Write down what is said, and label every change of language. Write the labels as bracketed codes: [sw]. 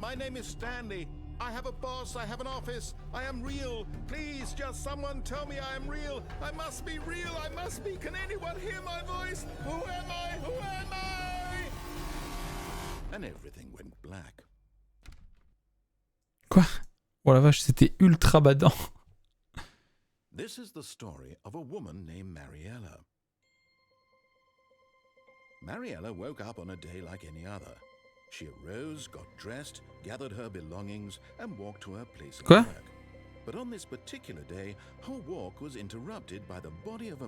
[en] My name is Stanley. I have a boss. I have an office. I am real. Please, just someone tell me I am real. I must be real. I must be. Can anyone hear my voice? Who am I? Who am I? And everything went black. [fr] Quoi? Oh la vache, c'était ultra badant. [en] This is the story of a woman named Mariella. Mariella woke up on a day like any other. She arose, got dressed, gathered her belongings, and walked to her place of [fr] Quoi? [en] work. But on this particular day, her walk was interrupted by the body of a